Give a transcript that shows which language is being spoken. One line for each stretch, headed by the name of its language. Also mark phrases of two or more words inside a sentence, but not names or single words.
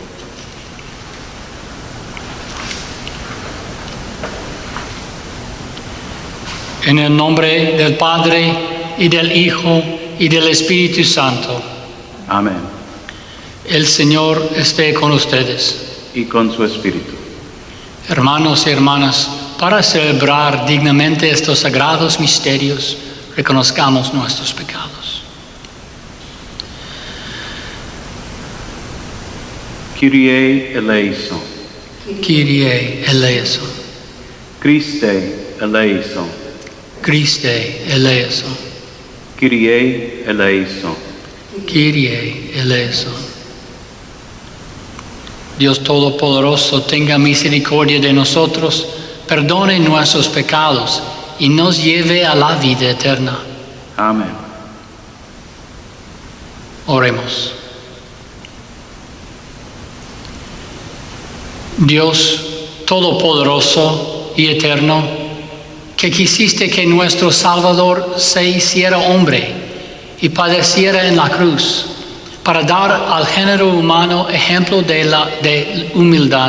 Spanish: En el nombre del Padre, y del Hijo, y del Espíritu Santo. Amén. El Señor esté con ustedes. Y con su espíritu. Hermanos y hermanas, para celebrar dignamente estos sagrados misterios, reconozcamos nuestros pecados.
Greek: Κύριε ἐλέησον. Κύριε ἐλέησον. Χριστὲ ἐλέησον. Χριστὲ ἐλέησον. Κύριε ἐλέησον. Κύριε ἐλέησον.
Spanish: Dios Todopoderoso, tenga misericordia de nosotros, perdone nuestros pecados y nos lleve a la vida eterna. Amén. Oremos. Dios Todopoderoso y Eterno, que quisiste que nuestro Salvador se hiciera hombre y padeciera en la cruz, para dar al género humano ejemplo de humildad.